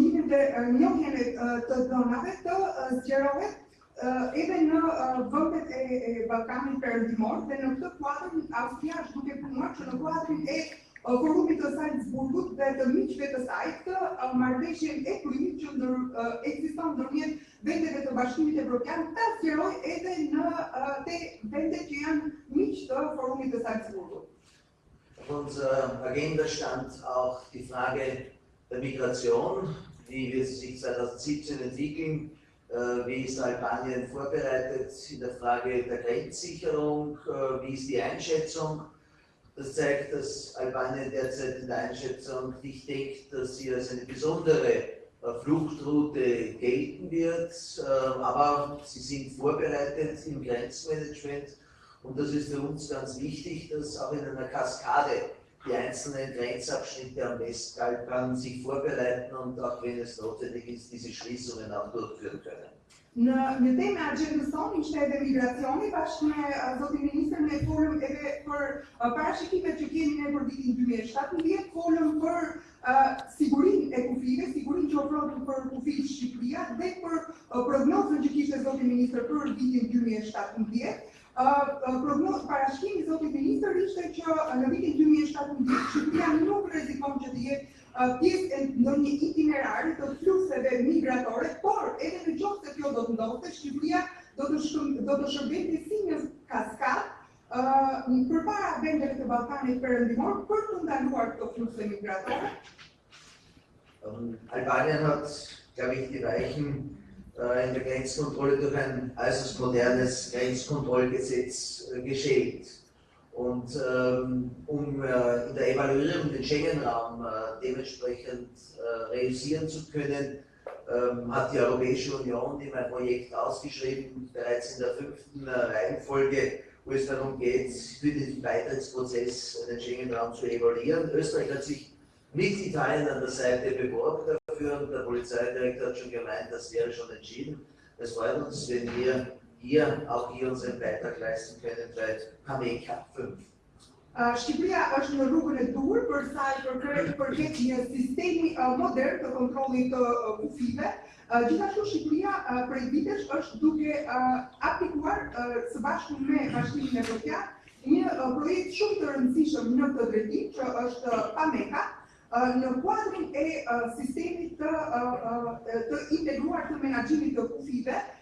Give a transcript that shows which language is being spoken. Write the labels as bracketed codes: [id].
[sq] dhe njohjen e të dhënave të zgjerohet edhe në vendet e Ballkanit Perëndimor dhe në këtë kuadër Austria është duke punuar që në kuadrin e Forumit të Salzburgut dhe të miqve të saj të marrëveshjen e prymit që ekziston ndërmjet vendeve të Bashkimit Evropian ta zgjeroj edhe në te vendet që janë miq të Forumit të Salzburgut. [de] Auf unserer Agenda stand auch die Frage der Migration, wie wird sie sich 2017 entwickeln, wie ist Albanien vorbereitet in der Frage der Grenzsicherung, wie ist die Einschätzung. Das zeigt, dass Albanien derzeit in der Einschätzung nicht denkt, dass sie als eine besondere Fluchtroute gelten wird, aber sie sind vorbereitet im Grenzmanagement und das ist für uns ganz wichtig, dass auch in einer Kaskade die einzelnen Grenzabschnitte am Westbalkan sich vorbereiten und auch wenn es notwendig ist, diese Schließungen auch durchführen können. [sq] Në temë e agjendës tonë ishte edhe migracioni, bashkë me zotin ministër ne folëm edhe për parashikimet që kemi ne për vitin 2017, folëm për sigurinë e kufive, sigurinë që ofrohet për kufit Shqipëria dhe për prognozën që kishte zotin ministër për vitin 2017. Parashikimi i zotit ministër ishte që në vitin 2017 Shqipëria nuk rrezikon që të jetë pjesë e ndonjë itinerari të fluseve migratore, por edhe në qoftë se kjo do të ndodhte, Shqipëria do të shërbente si një kaskadë përpara vendeve të Ballkanit Perëndimor për të ndaluar këto fluse migratore. [de] Albanien hat, glaube ich, die Weichen in der Grenzkontrolle durch ein äußerst modernes Grenzkontrollgesetz gestellt. Und um in der Evaluierung den Schengen-Raum dementsprechend realisieren zu können, hat die Europäische Union ihm ein Projekt ausgeschrieben, bereits in der 5. Reihenfolge, wo es darum geht, für den Beitrittsprozess den Schengen-Raum zu evaluieren. Österreich hat sich mit Italien an der Seite beworben dafür und der Polizeidirektor hat schon gemeint, das wäre schon entschieden. Es freut uns, wenn wir hier unseren Beitrag leisten können bei PAMECA 5. [sq] Shqipëria është në rrugën e dur për sa i përket një sistemi modern të kontrollit të kufive. Gjithashtu Shqipëria prej vitesh është duke aplikuar së bashku me Bashkimin Evropian një projekt shumë të rëndësishëm në këtë drejtim që është PAMECA, në kuadrin e sistemit të integruar të menaxhimit të kufive.